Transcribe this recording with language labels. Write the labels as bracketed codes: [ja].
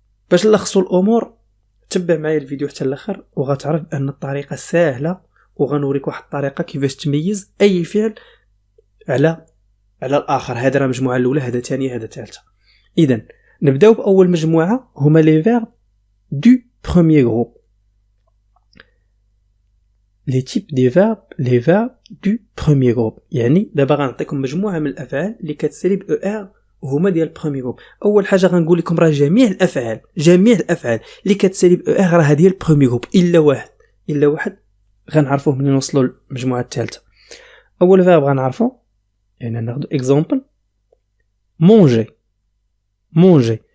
[ar] باش نلخصوا الامور تبع معايا الفيديو حتى الاخر وغتعرف ان الطريقه سهله، وغنوريك واحد الطريقه كيفاش تميز اي فعل على الاخر. هذا راه المجموعه الاولى، هذا ثانيه، هذا ثالثه. اذا نبداو باول مجموعه هما [fr] لي فيرب دو بروميير جروب. les types des verbes les verbes du premier groupe. [ar] يعني دابا غنعطيكم مجموعه من الافعال اللي كتسالي ب ER وهما ديال البروميير جروب. اول حاجه غنقول لكم راه جميع الافعال اللي كتسالي ب ER راه ديال البروميير جروب الا واحد غنعرفوه ملي نوصلوا للمجموعه الثالثه. اول فيرب غنعرفو، يعني ناخذ اكزامبل مونجي.